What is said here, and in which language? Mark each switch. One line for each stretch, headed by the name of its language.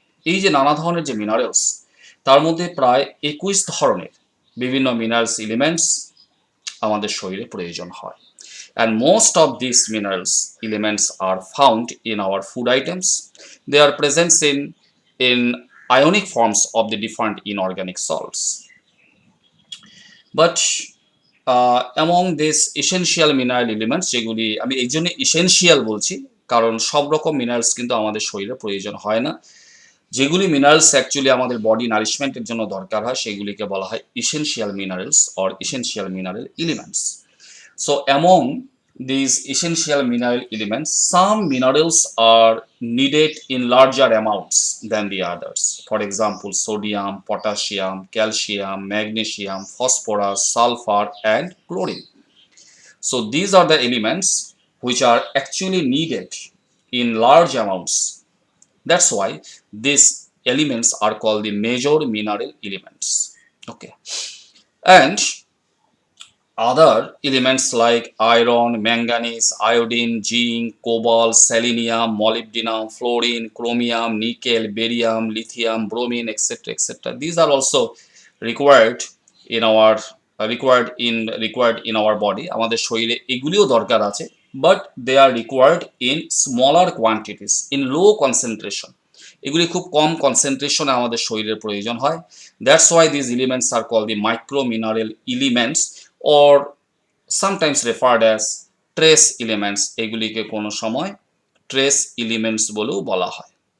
Bangla: এই যে নানা ধরনের যে মিনারেলস, তার মধ্যে প্রায় 21 ধরনের বিভিন্ন মিনারেলস এলিমেন্টস আমাদের শরীরে প্রয়োজন হয়।
English: And most of these minerals elements are found in our food items. They are present in ionic forms of the different inorganic salts. But among these essential mineral elements,
Bangla: যেগুলি আমি এই জন্য essential বলছি কারণ সব রকম মিনারেলস কিন্তু আমাদের শরীরে প্রয়োজন হয় না। যেগুলি মিনারেলস অ্যাকচুয়ালি আমাদের বডি নারিশমেন্টের জন্য দরকার হয় সেগুলিকে বলা হয়
English: essential minerals or essential mineral elements. So among these essential mineral elements, some minerals are needed in larger amounts than the others. For example, sodium, potassium, calcium, magnesium, phosphorus, sulfur, and chlorine. So these are the elements which are actually needed in large amounts. That's why these elements are called the major mineral elements. Okay. And other elements like iron, manganese, iodine, zinc, cobalt, selenium, molybdenum, fluorine, chromium, nickel, barium, lithium, bromine, etc., etc. These are also required in our required in our body.
Bangla: আমাদের শরীরে এগুলিও দরকার আছে,
English: but they are required in smaller quantities, in low concentration.
Bangla: এগুলি খুব কম কনসেন্ট্রেশনে আমাদের শরীরের প্রয়োজন হয়।
English: That's why this elements are call the micro mineral elements or sometimes referred as trace elements.
Bangla: এগুলিকে কোনো সময় ট্রেস এলিমেন্টস বলেও বলা হয়।